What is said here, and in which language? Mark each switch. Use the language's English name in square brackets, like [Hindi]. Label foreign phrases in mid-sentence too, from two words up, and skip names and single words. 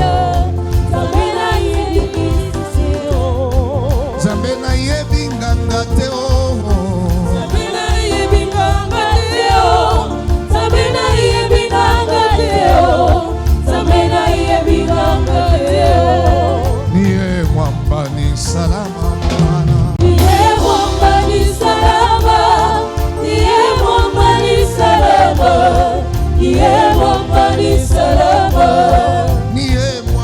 [Lingala] Nzambe nayebikisi yo. Nzambe nayebi nganga te o. Nzambe nayebi nganga te o. Nzambe nayebi nganga te o. Nzambe nayebi nganga te o. [Swahili] Niye mwamba ni salama Bwana. Niye mwamba ni salama. Niye mwamba ni salama. Niye mwamba ni salama. Niye